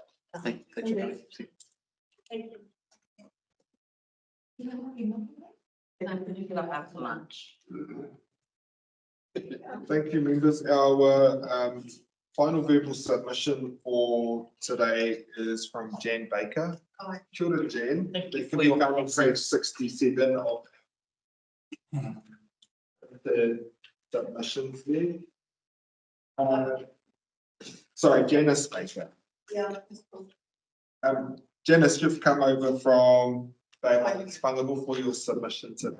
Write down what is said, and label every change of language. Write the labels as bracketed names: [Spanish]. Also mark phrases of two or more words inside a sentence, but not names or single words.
[English] Thank you. After lunch. Thank you, members. Our final verbal submission for today is from Jan Baker. [Māori] Kia ora, Jan. [English] Thank you It for can be your found on page 67 of the submissions there. Sorry, Janice Baker. Yeah. Janice, you've come over from Whangabu for your submission today.